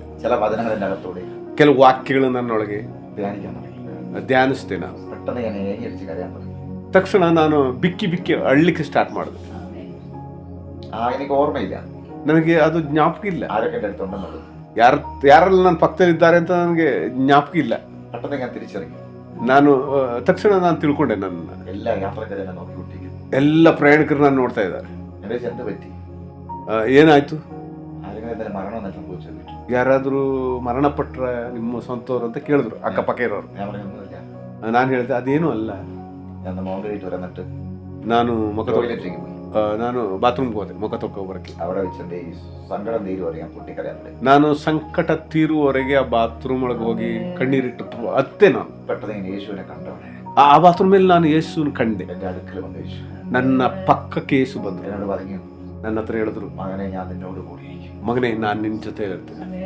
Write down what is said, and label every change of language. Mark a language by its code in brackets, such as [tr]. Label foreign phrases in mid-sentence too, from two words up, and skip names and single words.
[ml] ചില വചനങ്ങൾ എൻ്റെ അകത്തോടെ, [kn] ಕೆಲವು ವಾಕ್ಯಗಳು ನನ್ನೊಳಗೆ [ml] ധ്യാനിക്കാൻ തുടങ്ങി. [kn] ಧ್ಯಾನಿಸಿದೆ. ನಾನು [ml] പെട്ടെന്ന് ഞാൻ ഏങ്ങിയടിച്ച് കരയാൻ തുടങ്ങി. [kn] ತಕ್ಷಣ ನಾನು ಬಿಕ್ಕಿ ಅಳ್ಲಿಕ್ಕೆ ಸ್ಟಾರ್ಟ್ ಮಾಡಿದೆ. [ml] എനിക്ക് ഓർമ്മയില്ല, [kn] ನನಗೆ ಅದು ಜ್ಞಾಪಕ ಇಲ್ಲ, [ml] ആരൊക്കെ എൻ്റെ അടുത്തുണ്ടെന്നുള്ളത്. [kn] ಯಾರೆಲ್ಲ ನನ್ನ ಪಕ್ಕದಲ್ಲಿದ್ದಾರೆ ಅಂತ ನನಗೆ ಜ್ಞಾಪಕ ಇಲ್ಲ. [ml] പെട്ടെന്ന് ഞാൻ തിരിച്ചറിഞ്ഞു. [kn] ತಕ್ಷಣ ನಾನು ತಿಳ್ಕೊಂಡೆ. ನನ್ನ [ml] എല്ലാ യാത്രക്കാരും എന്നെ നോക്കിക്കൊണ്ടിരിക്കുന്നു. [kn] ಎಲ್ಲ ಪ್ರಯಾಣಿಕರು ನಾನು ನೋಡ್ತಾ ಇದ್ದಾರೆ. [ml] എന്റെ എന്ത് പറ്റി, [kn] ಏನಾಯ್ತು, [ml] ആരെങ്കിലും എന്തെങ്കിലും മരണം സംഭവിച്ചത്? [kn] ಯಾರಾದರೂ ಮರಣಪಟ್ರ ನಿಮ್ಮ ಸ್ವಂತವ್ರು ಅಂತ ಕೇಳಿದ್ರು ಅಕ್ಕಪಕ್ಕ ಇರೋರು. [ml] ഞാൻ പറഞ്ഞൊന്നുമില്ല. [kn] ನಾನು ಹೇಳಿದೆ ಅದೇನೂ ಅಲ್ಲ. [ml] ഞാൻ മൗണ്ടറിയിട്ട് വന്നിട്ട് [kn] ನಾನು [ml] ടോയ്ലറ്റിലേക്ക് പോയി. [kn] ನಾನು ಬಾತ್ರೂಮ್ಗೆ ಹೋದೆ ಮುಖ ತೊಳ್ಕೊಬರಕ್ಕೆ. [ml] അവിടെ വെച്ചിട്ട് ഈ സങ്കടം തീരുവരെ ഞാൻ പൊട്ടിക്കരയാൻ. [kn] ನಾನು ಸಂಕಟ ತೀರುವವರೆಗೆ ಆ ಬಾತ್ರೂಮ್ ಒಳಗೆ ಹೋಗಿ ಕಣ್ಣೀರಿಟ್ಟು ಅತ್ತೆ. ನಾನು [ml] പെട്ടെന്ന് ഞാൻ യേശുവിനെ കണ്ടവനെ [kn] ಆ ಬಾತ್ರೂಮಲ್ಲಿ ನಾನು ಯೇಸುವಿನ ಕಂಡೆ. [ml] എൻ്റെ അടുക്കൽ വന്ന് യേശു [kn] ನನ್ನ ಪಕ್ಕಕ್ಕೆ ಯೇಸು ಬಂದರು. [ml] എന്നോട് പറഞ്ഞു, [kn] ನನ್ನ ಹತ್ರ ಹೇಳಿದ್ರು, [ml] മകനെ ഞാൻ നിന്നോട് കൂടിയിരിക്കും. [kn] ಮಗನೇ ನಾನು ನಿನ್ನ ಜೊತೆ ಇರ್ತೇನೆ.